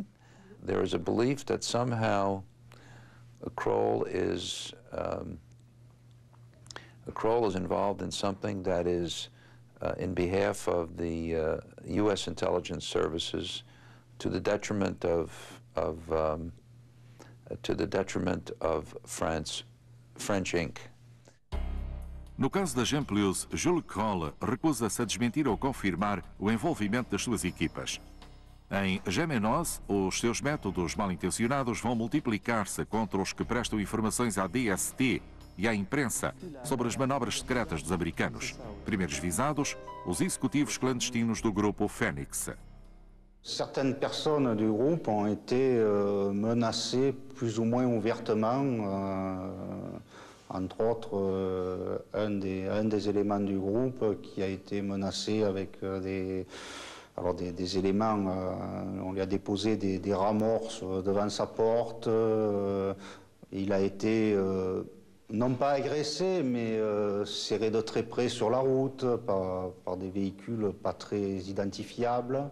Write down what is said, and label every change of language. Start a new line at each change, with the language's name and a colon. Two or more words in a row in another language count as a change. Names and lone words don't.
English: There is a belief that somehow Kroll is involved in something that is in behalf of the U.S. intelligence services to the detriment of French Inc.
Portuguese: No caso da GEMPLUS, Jules Kroll recusa-se a desmentir ou confirmar o envolvimento das suas equipas. Em Gémenos, os seus métodos mal-intencionados vão multiplicar-se contra os que prestam informações à DST e à imprensa sobre as manobras secretas dos americanos. Primeiros visados, os executivos clandestinos do grupo Phoenix.
French: Certaines personnes du groupe ont été menacées plus ou moins ouvertement, entre autres un des éléments du groupe qui a été menacé avec des éléments, on lui a déposé des ramorces devant sa porte, il a été non pas agressé, mais serré de très près sur la route par des véhicules pas très identifiables.